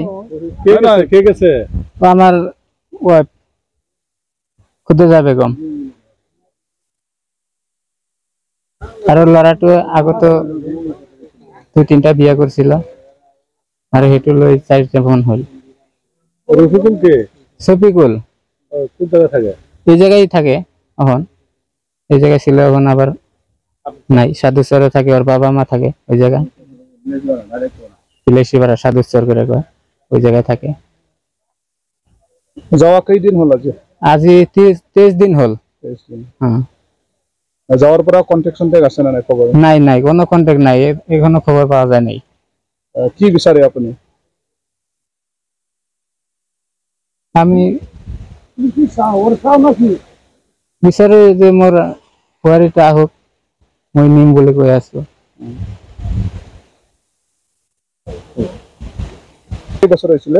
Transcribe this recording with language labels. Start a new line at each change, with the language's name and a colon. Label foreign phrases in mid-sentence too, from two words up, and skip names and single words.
Assamese: কে কৈছে? আমাৰ ওয়াইফ খুদেজা বেগম। আৰু ল'ৰাটো আগতো ২-৩টা বিয়া কৰিছিল আৰু সেইটো লৈ ৪টা ফোন হ'ল।
Bangla: রফিকুল কে? শফিকুল কোন জায়গায় থাকে? এই জায়গায় থাকে এখন, এই জায়গায় ছিল এখন আবার নাই। সাধুচরে থাকে, ওর বাবা মা থাকে ওই জায়গায়, বিলাসীপাড়া সাধুচর করে কয়, ওই জায়গায় থাকে। যাওয়া কয়দিন হল?
Assamese: আজি 23 দিন হল। হ্যাঁ,
Bangla: যাওয়ার পর কন্ট্যাক্ট আছে না? খবর নাই, নাই কোনো কন্ট্যাক্ট নাই, এখনো খবর পাওয়া যায় নাই। কি বিচারে আপনি?
Assamese: আমি বিচাৰো যে মোৰ বোৱাৰীটা আহক, মই নিম বুলি কৈ আছো। বছৰ হৈছিলে